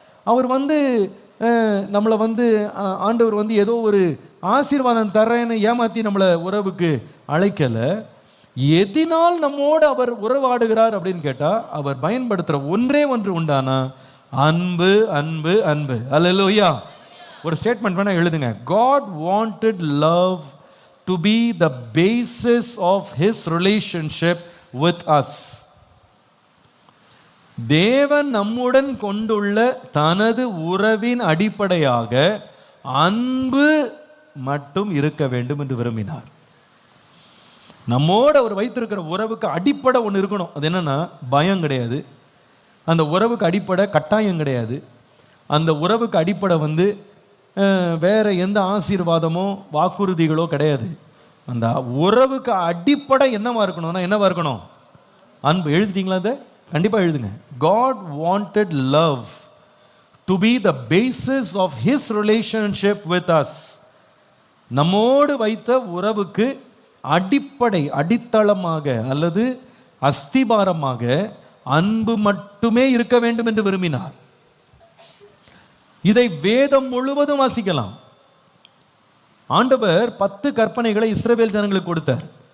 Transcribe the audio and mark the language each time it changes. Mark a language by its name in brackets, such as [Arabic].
[Tamil] அவர் நம்மளை ஆண்டவர் ஏதோ ஒரு ஆசீர்வாதம் தரேன்னு ஏமாற்றி நம்மளை உறவுக்கு அழைக்கலை. எதினால் நம்மோடு அவர் உறவாடுகிறார் அப்படின்னு கேட்டால், அவர் பயன்படுத்துகிற ஒன்றே ஒன்று உண்டானா அன்பு, அன்பு, அன்பு. அல்லேலூயா. ஒரு ஸ்டேட்மெண்ட் வேணா எழுதுங்க. [English] God wanted love to be the basis of his relationship with us. [Tamil] தேவன் நம்முடன் கொண்டுள்ள தனது உறவின் அடிப்படையாக அன்பு மட்டும் இருக்க வேண்டும் என்று விரும்பினார். நம்மோட அவர் வைத்திருக்கிற உறவுக்கு அடிப்படை ஒன்று இருக்கணும். அது என்னன்னா பயம் கிடையாது. அந்த உறவுக்கு அடிப்படை கட்டாயம் கிடையாது. அந்த உறவுக்கு அடிப்படை வேற எந்த ஆசீர்வாதமோ வாக்குறுதிகளோ கிடையாது. அந்த உறவுக்கு அடிப்படை என்னவா இருக்கணும்னா என்னவா இருக்கணும்? அன்பு. எழுதிட்டீங்களா? அதை கண்டிப்பாக எழுதுங்க. [English] God wanted love to be the basis of his relationship with us. [Tamil] நம்மோடு வைத்த உறவுக்கு அடிப்படை, அடித்தளமாக அல்லது அஸ்திபாரமாக அன்பு மட்டுமே இருக்க வேண்டும் என்று விரும்பினார். இதை வேதம் முழுவதும் வாசிக்கலாம். ஆண்டவர் 10 கற்பனைகளை இஸ்ரவேல் ஜனங்களுக்கு கொடுத்தார்.